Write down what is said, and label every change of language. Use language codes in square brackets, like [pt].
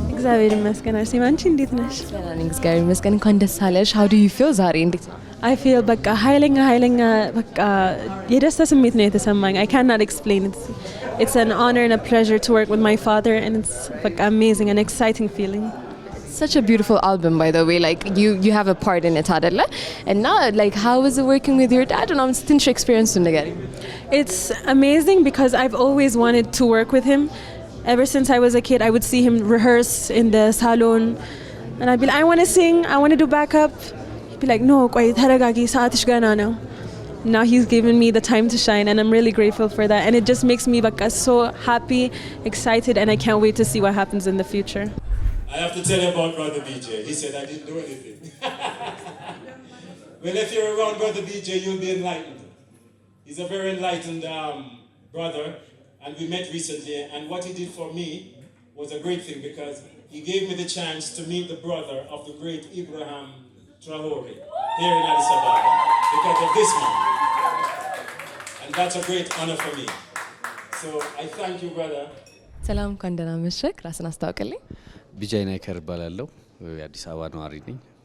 [am] እግዚአብሔር ይመስገን። አርሴማ አንቺ እንዴት ነሽ? ደህና ነኝ እግዚአብሔር ይመስገን። እንኳን ደስ አለሽ። [en] how do you feel [am] ዛሬ? እንዴት ነው? [en] I feel [am] በቃ ኃይለኛ በቃ የደስታ ስሜት ነው የተሰማኝ። [en] I cannot explain it. It's an honor and a pleasure to work with my father and it's በቃ amazing and exciting feeling. Such a beautiful album, by the way. Like you have a part in it, አይደለ? And now, like, how was it working with your dad? And I'm still experiencing together. It's amazing because I've always wanted to work with him. Ever since I was a kid, I would see him rehearse in the salon, and I'd be like, I want to sing, I want to do backup. He'd be like, no, [am] ቆይ ተረጋጊ ሰዓትሽ ገና ነው. [en] Now he's given me the time to shine, and I'm really grateful for that. And it just makes me so happy, excited, and I can't wait to see what happens in the future. I have to tell you about Brother BJ. He said I didn't do anything. Well, if you're around Brother BJ, you'll be enlightened. He's a very enlightened brother, and we met recently, and what he did for me was a great thing because he gave me the chance to meet the brother of the great Ibrahim Traore here in Addis Ababa because of this man. And that's a great honor for me. So I thank you, brother. [am] ሰላም እንኳን ደህና መሸህ። ራስን አስተዋውቅልኝ። ቢጃይ ናይከር እባላለሁ። የአዲስ አበባ ነዋሪ ነኝ።